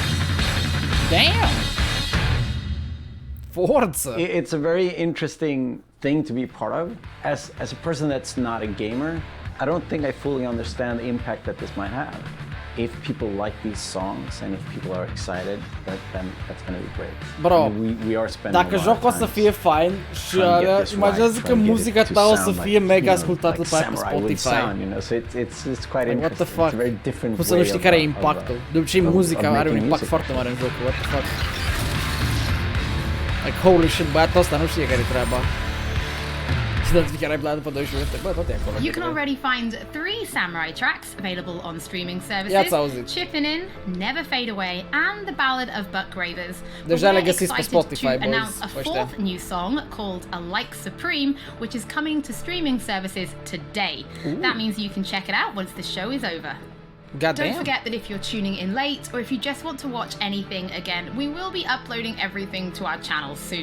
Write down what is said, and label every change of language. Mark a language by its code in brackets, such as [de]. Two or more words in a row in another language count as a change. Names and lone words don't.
[en] Damn! Forță! It's a very interesting thing to be part of. As a person that's not a gamer, I don't think I fully understand the impact that this might have. If people like these songs and if people are excited, then that's gonna be great. Bro, I mean, we are spending [ro] dacă jocul o să fie fain și imaginează că muzica ta o să fie mega ascultată pe Spotify. [en] So it's quite interesting. What the fuck? It's a very different [ro] Cum să nu știi care e impactul? De obicei muzica are un impact foarte mare în jocul. [en] What the fuck? Like holy shit, [ro] băiatul ăsta nu știe care e treaba. [en] You can already find 3 Samurai tracks available on streaming services. Chipping In, Never Fade Away, and The Ballad of Buck Ravers. [ro] Deja le găsiți pe Spotify, boys. [en] Announce a 4th new song called A Like Supreme, which is coming to streaming services today. That means you can check it out once the show is over. Don't forget that if you're tuning in late, or if you just want to watch anything again, we will be uploading everything to our channel soon.